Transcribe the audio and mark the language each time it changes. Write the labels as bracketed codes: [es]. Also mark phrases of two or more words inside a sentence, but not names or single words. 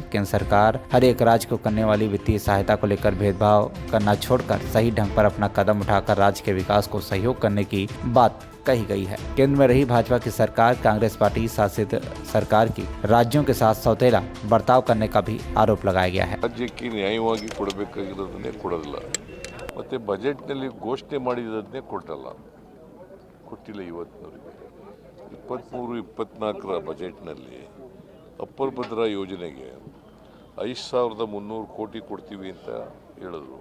[hi] केंद्र सरकार हर एक राज्य को करने वाली वित्तीय सहायता को लेकर भेदभाव करना छोड़कर सही ढंग पर अपना कदम उठाकर राज्य के विकास को सहयोग करने की बात कही गई है। केंद्र में रही भाजपा की सरकार कांग्रेस पार्टी शासित सरकार की राज्यों के साथ सौतेला बर्ताव करने का भी आरोप लगाया गया है। [kn] ರಾಜ್ಯಕ್ಕೆ ನ್ಯಾಯವಾಗಿ ಕೊಡಬೇಕಾಗಿರೋದನ್ನೇ ಕೊಡೋದಿಲ್ಲ, ಮತ್ತು ಬಜೆಟ್ನಲ್ಲಿ ಘೋಷಣೆ ಮಾಡಿರೋದನ್ನೇ ಕೊಟ್ಟಿಲ್ಲ. ಇವತ್ತಿನವರೆಗೆ 23-24 ಬಜೆಟ್ನಲ್ಲಿ ಅಪ್ಪರ್ ಭದ್ರಾ ಯೋಜನೆಗೆ 5300 ಕೋಟಿ ಕೊಡ್ತೀವಿ ಅಂತ ಹೇಳಿದ್ರು.